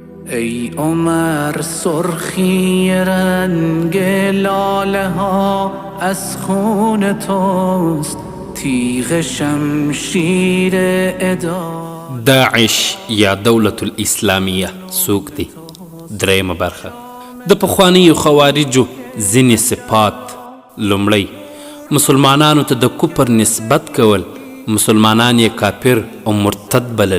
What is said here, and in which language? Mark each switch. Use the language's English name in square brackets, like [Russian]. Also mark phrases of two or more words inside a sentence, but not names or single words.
[Persian] ای عمر سرخی رنگ لاله ها از خون توست، تیغ شمشیر عدا. [Pashto] داعش یا [Arabic] دولت الاسلامیه [Pashto] څوک دی؟ درېیمه برخه د پخوانیو خوارجو ځینې صفات. لومړی، مسلمانانو ته د کفر نسبت کول، مسلمانان یې کافر او مرتد بلل.